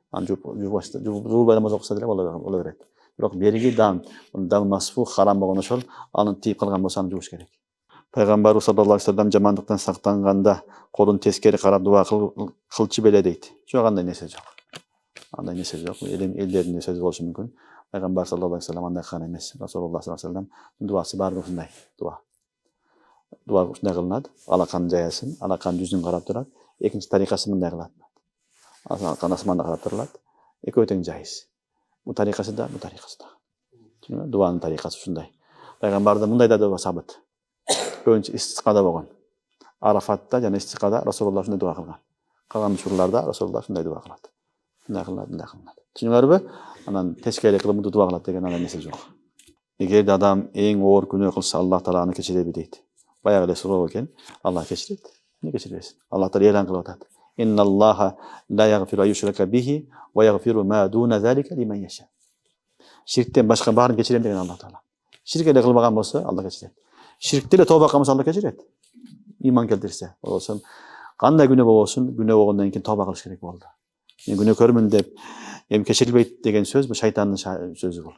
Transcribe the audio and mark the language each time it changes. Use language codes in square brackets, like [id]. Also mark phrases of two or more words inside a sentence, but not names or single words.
[ky] Аны жуубай намаз окуса деле боло берет. Бирок бериги [ar] دم مسفوح [ky] харам болгон ошол, аны тийип калган болсо аны жууш керек. Пайгамбарыбыз [ar] صلى الله عليه وسلم [ky] жамандыктан сактанганда колун тескери карап дуа кылчу беле дейт. Жок, андай нерсе жок. Андай нерсе жок. Элдердин сөзү болушу мүмкүн. Пайгамбар [ar] صلى الله عليه وسلم [ky] андай кылган эмес. Расулуллах [ar] صلى الله عليه وسلم [ky] дуасы баары ушундай дуа. Дуа ушундай кылынат. Алакан жаясын, алакан жүзүн карап турат. Экинчи тарикасы мындай кылат. Алакан асманга карап турулат. Экөө тең жайыз. Бул тарикасы да, бул тарикасы да. Дуанын тарикасы ушундай. Пайгамбарда мындай да дуа сабыт. Көбүнчө истикада болгон. Арафатта жана истикада Расулуллах ушундай дуа кылган. Калган учурларда Расулуллах ушундай дуа кылат. мындай кылынат. Түшүнүңөрбү? Анан тескери кылып мынтип дуба кылат деген андай нерсе жок. Эгерде адам эң оор күнөө кылса, Аллах Таала аны кечиреби дейт. Баягы эле суроо экен. Аллах кечирет. Эмне кечирбесин? Аллах Таала элан кылып атат. [ar] إن الله لا يغفر أن يشرك به ويغفر ما دون ذلك لمن يشاء. [ky] Ширктен башка баарын кечирем деген Аллах Таала. Ширк эле кылбаган болсо, Аллах кечирет. Ширкте эле тооба кылмаса, Аллах кечирет. Иман келтирсе, болсо кандай күнөө болбосун, күнөө болгондон кийин тооба кылыш керек болду. Мен күнөөкөрмүн деп эми кечирилбейт деген сөз бул шайтандын сөзү бул.